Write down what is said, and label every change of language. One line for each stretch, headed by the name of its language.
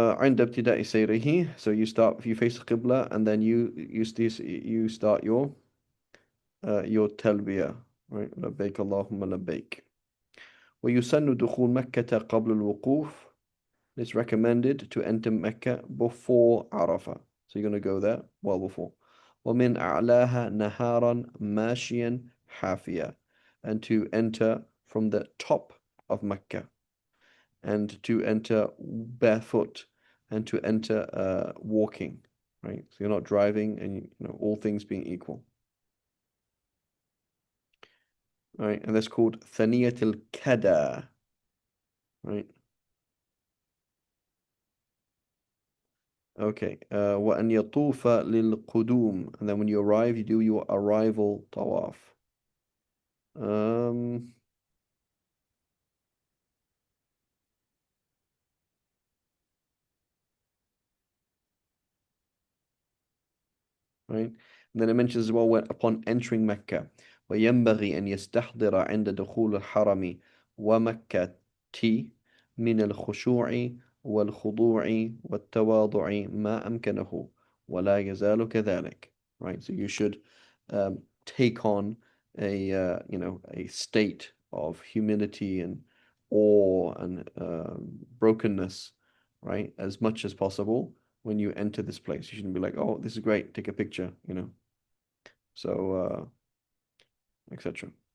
Arabic: عند ابتداء سيره,
English: so you face the Qibla and then you start your talbiyah, right?
Arabic: لبيك اللهم لبيك. ويسن دخول مكة قبل الوقوف.
English: It's recommended to enter Mecca before Arafah. So you're going to go there well before.
Arabic: ومن أعلاها نهارا ماشيا حافيا.
English: And to enter from the top of Mecca. And to enter barefoot. And to enter walking. Right? So you're not driving and all things being equal. Right? And that's called Thaniyat al-Kada. Right? Okay.
Arabic: وأن يطوف للقدوم.
English: And then when you arrive, you do your arrival tawaf. Um, right? And then it mentions as well when upon entering Mecca.
Arabic: وينبغي أن يستحضر عند دخول الحرم ومكة من الخشوع والخضوع والتواضع ما أمكنه ولا يزال كذلك.
English: Right? So you should take on a state of humility and awe and brokenness, right, as much as possible when you enter this place. You shouldn't be like, oh, this is great, take a picture. So etc.